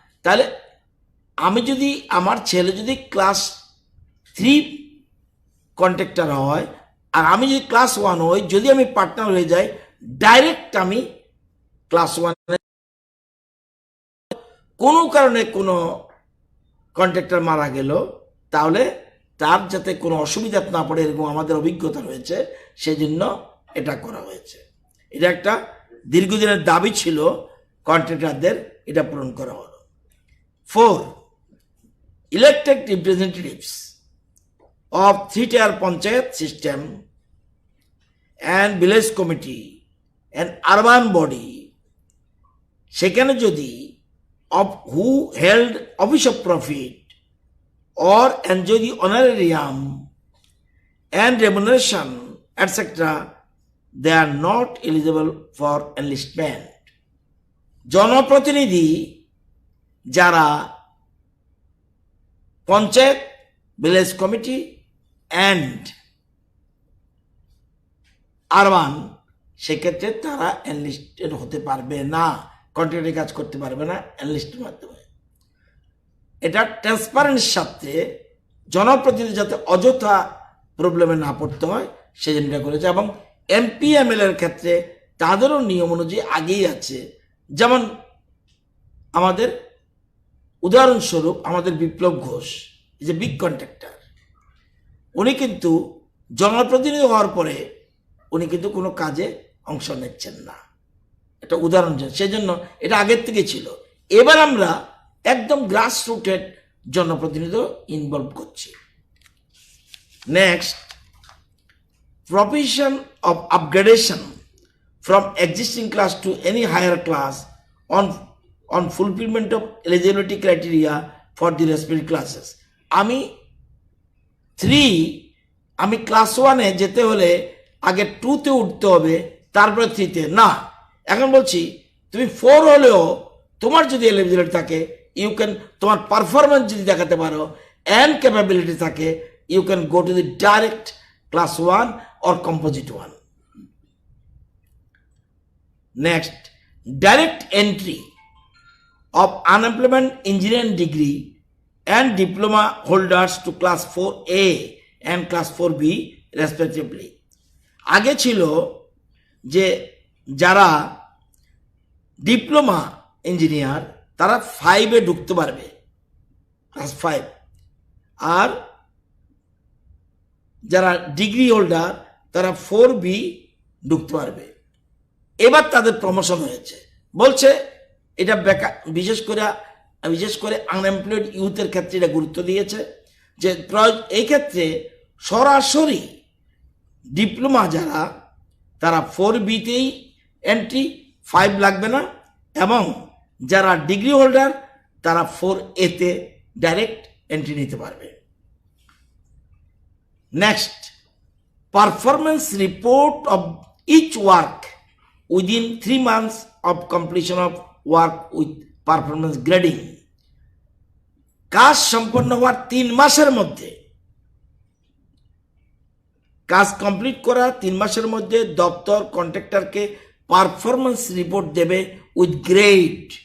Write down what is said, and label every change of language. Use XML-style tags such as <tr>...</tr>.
<bn>তাহলে আমি যদি, আমার ছেলে যদি ক্লাস 3 কন্ট্রাক্টর হয় আর আমি যদি ক্লাস 1 হই, যদি আমি পার্টনার হয়ে যাই, ডাইরেক্ট আমি ক্লাস 1, কোনো কারণে কোনো কন্ট্রাক্টর মারা গেল, তাহলে তার যাতে কোনো অসুবিধা না পড়ে, এরকম আমাদের অভিজ্ঞতা রয়েছে, সেজন্য এটা করা হয়েছে। এটা একটা দীর্ঘদিনের দাবি ছিল কন্ট্রাক্টরদের, এটা পূরণ করা হলো।</bn> <en>4, elected representatives of 3-tier panchayat system and village committee and urban body,</en> <bn>সেখানে যদি</bn> <en>who held office of profit or enjoy the honorarium and remuneration etc., they are not eligible for enlistment.</en> <bn>জনপ্রতিনিধি যারা panchayat, village committee and urban, সেক্ষেত্রে তারা enlisted হতে পারবে না, কন্ট্রাক্টরে কাজ করতে পারবে না এনলিস্টের মাধ্যমে। এটা ট্রান্সপারেন্সির সাথে জনপ্রতিনিধি যাতে অযথা প্রবলেমে না পড়তে হয় সেজন্য এটা করেছে। এবং এমপি এমএলএর ক্ষেত্রে তাদেরও নিয়ম অনুযায়ী আগেই আছে। যেমন আমাদের উদাহরণস্বরূপ আমাদের বিপ্লব ঘোষ, যে বিগ কন্ট্রাক্টর, উনি কিন্তু জনপ্রতিনিধি হওয়ার পরে উনি কিন্তু কোনো কাজে অংশ নিচ্ছেন না, এটা উদাহরণ। সেজন্য এটা আগের থেকে ছিল। এবার আমরা একদম গ্রাস রুটেড জনপ্রতিনিধি ইনভলভ করছি।</bn> <en>Next, provision of upgradation from existing class to any higher class on fulfillment of eligibility criteria for the respective classes.</en> <bn>আমি 3, আমি ক্লাস 1-এ যেতে হলে আগে 2-তে উঠতে হবে, তারপরে 3-তে না। এখন বলছি তুমি 4 হলেও তোমার যদি এলিজিবিলিটি থাকে</bn> <en>you can,</en> <bn>তোমার পারফরমেন্স যদি দেখাতে পারো অ্যান্ড ক্যাপাবিলিটি থাকে,</bn> <en>You can go to the direct class 1 or composite 1. Next, direct entry of unemployment engineering degree and diploma holders to class 4A and class 4B respectively.</en> <bn>আগে ছিল যে যারা diploma engineer তারা 5-এ ঢুকতে পারবে, ক্লাস 5, আর যারা degree holder তারা 4B ঢুকতে পারবে। এবার তাদের প্রমোশন হয়েছে, বলছে এটা বিশেষ করে আনএমপ্লয়েড ইউথের ক্ষেত্রে এটা গুরুত্ব দিয়েছে যে এই ক্ষেত্রে সরাসরি ডিপ্লোমা যারা তারা 4Bতেই এন্ট্রি, 5 লাগবে না, এবং যারা ডিগ্রি হোল্ডার তারা 4Aতে ডাইরেক্ট এন্ট্রি নিতে পারবে।</bn> <en>Next, performance report of each work within 3 months of completion of work with performance grading.</en> <bn>কাজ সম্পন্ন হওয়ার 3 মাসের মধ্যে, কাজ কমপ্লিট করা 3 মাসের মধ্যে দপ্তর কন্ট্রাক্টরকে পারফরমেন্স রিপোর্ট দেবে</bn> <en>With grade.</en>